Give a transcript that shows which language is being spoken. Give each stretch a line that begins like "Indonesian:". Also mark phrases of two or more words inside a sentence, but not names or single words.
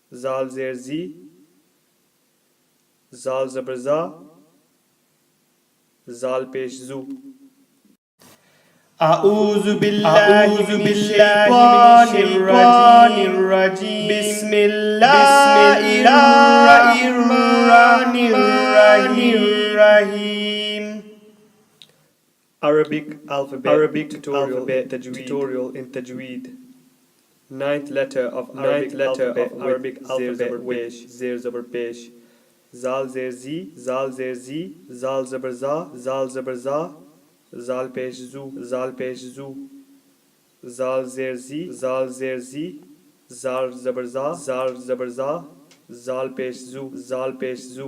Urdu: ذال زیر ذِ ذال زبر ذَ ذال پیش ذُ.
Arabic: أعوذ بالله من الشيطان الرجيم بسم الله الرحمن الرحيم.
English: Arabic alphabet tutorial in Tajweed. Ninth letter of Arabic alphabet with
Urdu: زیر زبر پیش. ذال زیر ذِ ذال زیر ذِ ذال زبر ذَ ذال زبر ذَ ذال پیش ذُ ذال پیش ذُ. ذال زیر ذِ ذال زیر ذِ ذال زبر ذَ ذال زبر ذَ ذال پیش ذُ ذال پیش ذُ.